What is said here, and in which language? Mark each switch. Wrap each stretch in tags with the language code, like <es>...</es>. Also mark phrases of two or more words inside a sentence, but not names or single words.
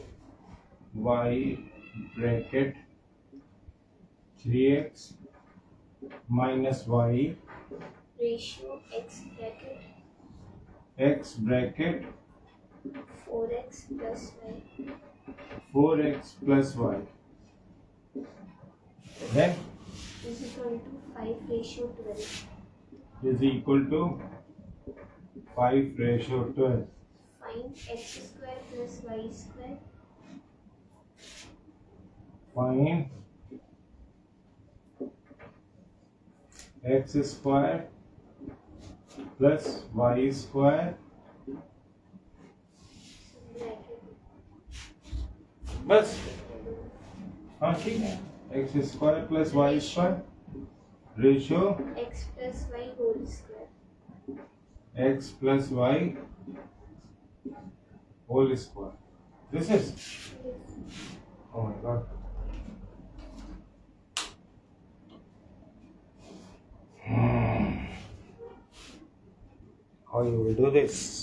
<en>Y bracket 3x minus y Ratio x bracket 4x plus y. 4x plus y. Then Is equal to 5 ratio 12. is equal to 5 ratio 12. Find x square plus y square. Find x square plus y square. Bracket.</en> <hi>बस हाँ ठीक है,</hi> <en>x square plus y square ratio x plus y whole square. x plus y whole square. This is, Yes. oh my god. How you will do this?</en>